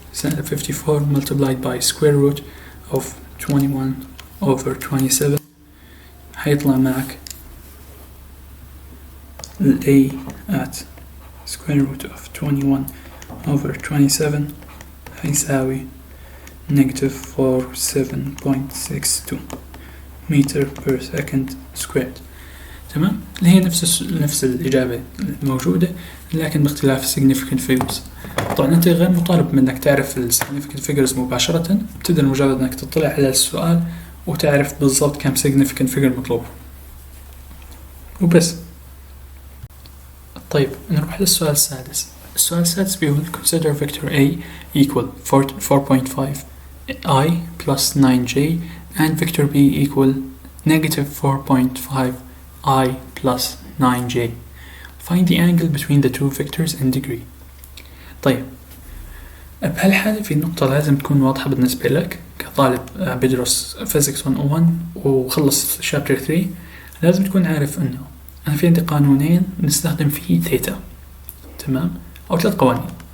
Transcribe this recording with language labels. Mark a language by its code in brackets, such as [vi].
[en] 54 multiplied by square root of 21 over 27 [ar] حيطلع معك ال [en] A at square root of 21 over 27 [ar] هيساوي [en] negative 47.62 meter per second squared. [ar] تمام؟ اللي هي نفس الإجابة الموجودة لكن باختلاف significant figures. طبعا أنت غير مطالب منك تعرف ال significant figures مباشرة، بتقدر مجرد أنك تطلع على السؤال وتعرف بالضبط كم significant figure مطلوب وبس. طيب نروح للسؤال السادس. السؤال السادس بيقول [en] consider vector A equal 4.5 I plus 9J and vector B equal negative 4.5 I plus 9J. Find the angle between the two vectors in degree. [ar] طيب بهالحالة في نقطة لازم تكون واضحة بالنسبة لك كطالب بدرس Physics 101 وخلص Chapter 3. لازم تكون عارف إنه أنا في عندي قانونين نستخدم فيه ثيتا، تمام؟ أو 3 قوانين.